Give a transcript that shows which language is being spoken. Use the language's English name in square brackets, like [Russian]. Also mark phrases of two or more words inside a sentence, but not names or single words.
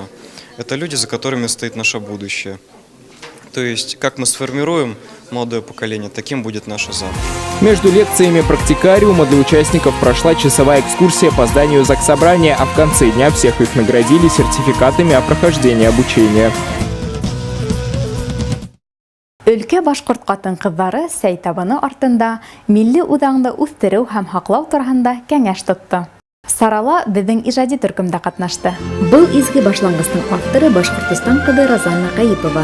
[Russian] Это люди, за которыми стоит наше будущее. То есть, как мы сформируем молодое поколение, таким будет наше завтра. Между лекциями практикариума для участников прошла часовая экскурсия по зданию Заксобрания, а в конце дня всех их наградили сертификатами о прохождении обучения. [Bashkir] Өлкә башҡорт ҡатын-ҡыҙҙары сәй табыны артында милли үҙаңды үҫтереү һәм һаҡлау тураһында кәңәш тотто. Сарала беҙҙең ижади төркөмдә ҡатнашты. Был изге башланғыстың авторы Башҡортостан ҡыҙы Разанна Ҡәйепова.